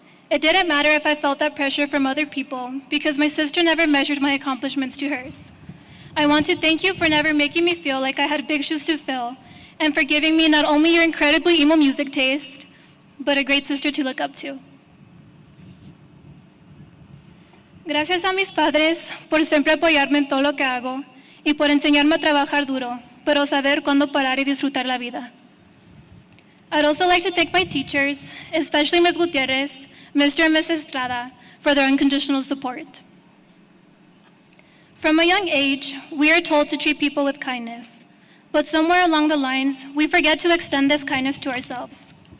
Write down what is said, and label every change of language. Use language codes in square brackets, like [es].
[en] It didn't matter if I felt that pressure from other people because my sister never measured my accomplishments to hers. I want to thank you for never making me feel like I had big shoes to fill and for giving me not only your incredibly emo music taste, but a great sister to look up to. [es] Gracias a mis padres por siempre apoyarme en todo lo que hago y por enseñarme a trabajar duro, pero saber cuándo parar y disfrutar la vida. [en] I'd also like to thank my teachers, especially Ms. Gutierrez, Mr. and Mrs. Estrada, for their unconditional support. From a young age, we are told to treat people with kindness, but somewhere along the lines, we forget to extend this kindness to ourselves.